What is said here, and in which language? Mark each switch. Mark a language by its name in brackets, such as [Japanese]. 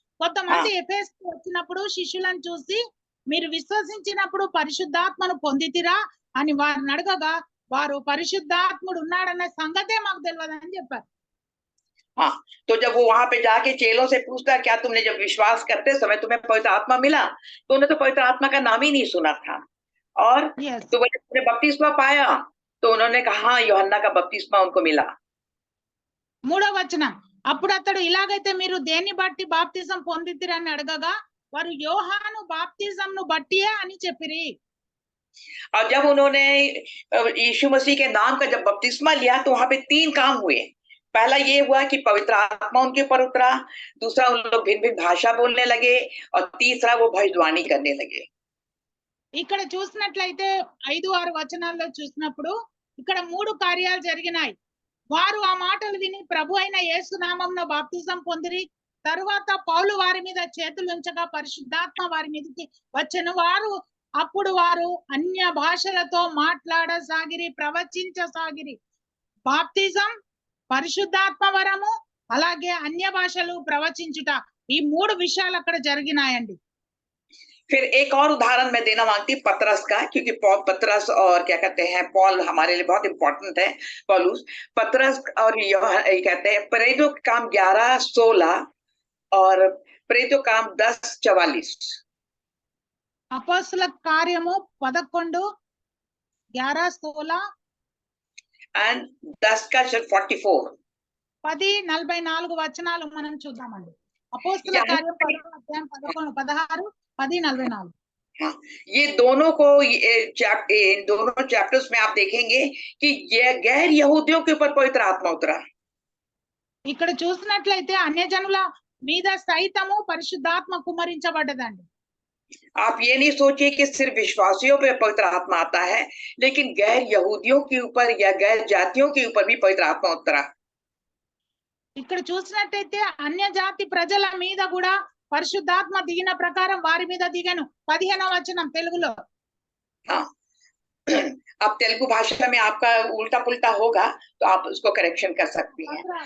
[Telugu] కొంతమంది ఎఫెస్ వచ్చినప్పుడు శిష్యులను చూసి మీరు విశ్వసించినప్పుడు పరిశుద్ధాత్మను పొందితిరా అని వారిని అడగగా వారు పరిశుద్ధాత్ముడు ఉన్నాడన్న సంగతే మాకు తెలియదని చెప్పారు. [Hindi] हाँ, तो जब वो वहां पे जाके चेलों से पूछता क्या तुमने जब विश्वास करते समय तुम्हें पवित्र आत्मा मिला? तो उन्हें तो पवित्र आत्मा का नाम ही नहीं सुना था। और तो बोले तुमने बपतिस्मा पाया? तो उन्होंने कहा हाँ, यूहन्ना का बपतिस्मा उनको मिला। [Telugu] 3వ వచనం, అప్పుడు అతడు ఇలాగైతే మీరు దేన్ని బట్టి బాప్తిజం పొందితిరని అడగగా వారు యోహాను బాప్తిజంను బట్టియే అని చెప్పిరి. [Hindi] और जब उन्होंने यीशु मसीह के नाम का जब बपतिस्मा लिया तो वहां पे 3 काम हुए। पहला ये हुआ कि पवित्र आत्मा उनके ऊपर उतरा, दूसरा उन लोग भिन्न भिन्न भाषा बोलने लगे और तीसरा वो भविष्यवाणी करने लगे। [Telugu] ఇక్కడ చూసినట్లయితే 5-6 వచనాల్లో చూసినప్పుడు ఇక్కడ 3 కార్యాలు జరిగినాయి. వారు ఆ మాటలు విని ప్రభు అయిన యేసు నామమున బాప్తిజం పొందిరి. తరువాత పౌలు వారి మీద చేతులు ఉంచగా పరిశుద్ధాత్మ వారి మీదకి వచ్చెను. అప్పుడు వారు అన్య భాషలతో మాట్లాడసాగిరి, ప్రవచించసాగిరి. బాప్తిజం, పరిశుద్ధాత్మ వరము, అలాగే అన్య భాషలు ప్రవచించుట, ఈ 3 విషయాలు అక్కడ జరిగినాయండి. [Hindi] फिर एक और उदाहरण मैं देना मांगती पतरस का, क्योंकि पतरस और क्या कहते हैं पॉल हमारे लिए बहुत इंपॉर्टेंट है। पौलुस, पतरस और कहते हैं प्रेरितों का काम 11:16 और प्रेरितों का काम 10:44। [Telugu] అపోస్తల కార్యము 11:11-16 [English] and 10:44 [Telugu] 10:44 వచనాలు మనం చూద్దామండి. అపోస్తల కార్యం 10:16-10:44. [Hindi] हाँ, ये दोनों को इन दोनों चैप्टर्स में आप देखेंगे कि ये गैर यहूदियों के ऊपर पवित्र आत्मा उतरा। [Telugu] ఇక్కడ చూసినట్లయితే అన్యజనుల మీద సైతము పరిశుద్ధాత్మ కుమ్మరించబడ్డదండి. [Hindi] आप ये नहीं सोचिए कि सिर्फ विश्वासियों पे पवित्र आत्मा आता है, लेकिन गैर यहूदियों के ऊपर या गैर जातियों के ऊपर भी पवित्र आत्मा उतरा। [Telugu] ఇక్కడ చూసినట్లయితే అన్య జాతి ప్రజల మీద కూడా పరిశుద్ధాత్మ దిగిన ప్రకారం వారి మీద దిగను. 15వ వచనం తెలుగులో. [Hindi] हाँ, अब तेलुगु भाषा में आपका उल्टा पुल्टा होगा तो आप उसको करेक्शन कर सकती हैं।